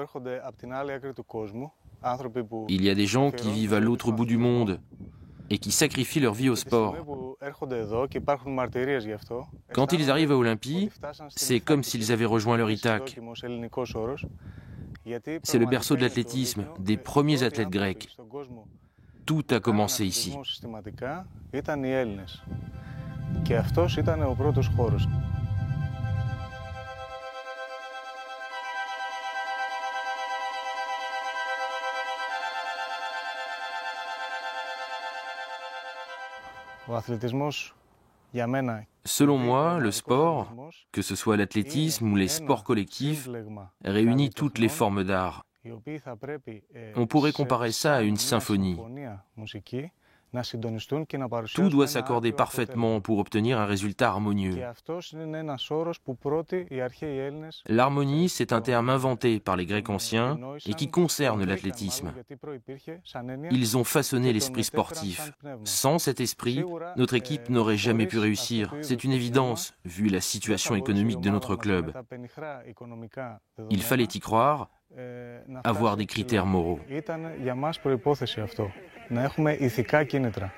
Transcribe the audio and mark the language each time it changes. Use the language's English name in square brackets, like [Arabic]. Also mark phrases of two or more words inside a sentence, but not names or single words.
[French] Il y a des gens qui vivent à l'autre bout du monde et qui sacrifient leur vie au sport. Quand ils arrivent à Olympie, c'est comme s'ils avaient rejoint leur Ithaque. C'est le berceau de l'athlétisme, des premiers athlètes grecs. Tout a commencé ici. [Greek] Και αυτός ήταν ο πρώτος χώρος. Ο αθλητισμός, για μένα, [French] selon moi, le sport, que ce soit l'athlétisme ou les sports collectifs, réunit toutes les formes d'art. On pourrait comparer ça à une symphonie. Tout doit s'accorder parfaitement pour obtenir un résultat harmonieux. L'harmonie, c'est un terme inventé par les Grecs anciens et qui concerne l'athlétisme. Ils ont façonné l'esprit sportif. Sans cet esprit, notre équipe n'aurait jamais pu réussir. C'est une évidence, vu la situation économique de notre club. Il fallait y croire, avoir des critères moraux. [Greek] Να έχουμε ηθικά κίνητρα.